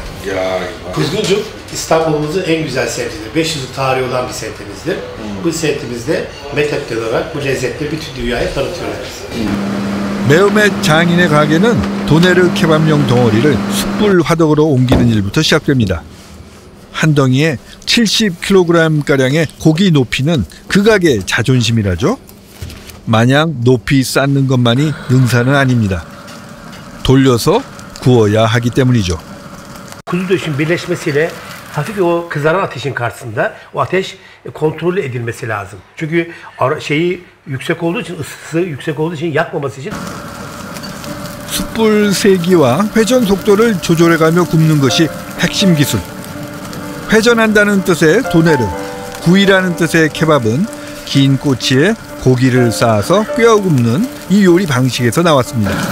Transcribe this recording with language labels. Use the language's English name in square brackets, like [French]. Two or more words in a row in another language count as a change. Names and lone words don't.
[Turkish] Ya, Kuzguncuk İstanbul'umuzun en güzel semtidir. 500 yıl tarihi olan bir semtimizdir. Bu semtimizde metot olarak bu lezzetleri bütün dünyaya tanıtıyoruz. [Korean] 매운맛 장인의 가게는 도네르 케밥용 덩어리를 숯불 화덕으로 옮기는 일부터 시작됩니다. 한 덩이에 70kg가량의 고기 높이는 그 가게의 자존심이라죠. 마냥 높이 쌓는 것만이 능사는 아닙니다. 돌려서 구워야 하기 때문이죠. [Turkish] Kuzu döşün birleşmesiyle hafif o kızaran ateşin karşısında o ateş kontrol edilmesi lazım. Çünkü şeyi yüksek olduğu için, ısısı yüksek olduğu için yakmaması için. [Korean] 숯불 세기와 회전 속도를 조절해가며 굽는 것이 핵심 기술. 회전한다는 뜻의 도네르, 구이라는 뜻의 케밥은 긴 꼬치에 고기를 쌓아서 꿰어 굽는 이 요리 방식에서 나왔습니다.